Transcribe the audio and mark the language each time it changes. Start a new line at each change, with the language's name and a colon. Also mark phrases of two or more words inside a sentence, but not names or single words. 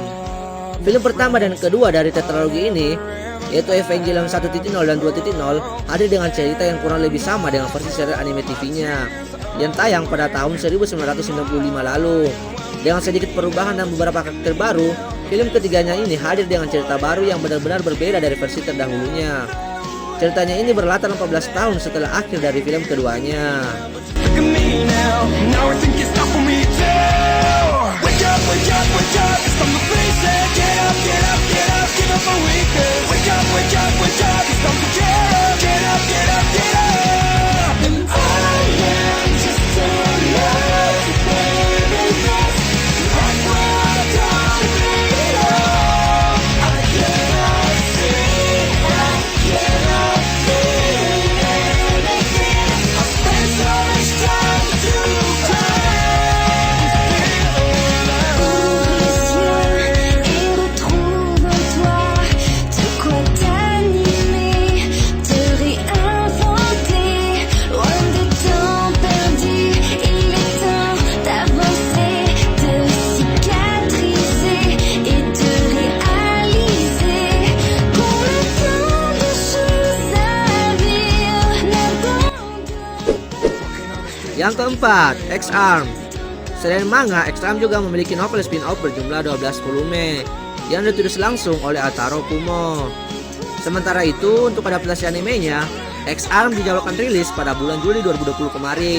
Indonesian: Film pertama dan kedua dari tetralogi ini, yaitu Evangelion 1.0 dan 2.0, hadir dengan cerita yang kurang lebih sama dengan versi serial anime TV-nya yang tayang pada tahun 1995 lalu. Dengan sedikit perubahan dan beberapa karakter baru, film ketiganya ini hadir dengan cerita baru yang benar-benar berbeda dari versi terdahulunya. Ceritanya ini berlatar 14 tahun setelah akhir dari film keduanya.
English: me now, and everything can stop for me too. Wake up, wake up, wake up, it's time to face it. Get up, get up, get up, give up my weakness. Wake up, wake up, wake up, it's time to get up. Get up, get up, get up. And I am just a lazy baby that's where I don't belong. I cannot see, I cannot feel anything. I spend so much time to cry.
French: Et retrouve en toi de quoi t'animer, te réinventer, loin des temps perdus. Il est temps d'avancer, de cicatriser et de réaliser qu'on a tant de choses à vivre.
Indonesian: Yang keempat, X-Arm. Selain manga, X-Arm juga memiliki novel spin-off berjumlah 12 volume yang ditulis langsung oleh Ataro Kumo. Sementara itu, untuk adaptasi animenya, X-Arm dijadwalkan rilis pada bulan Juli 2020 kemarin.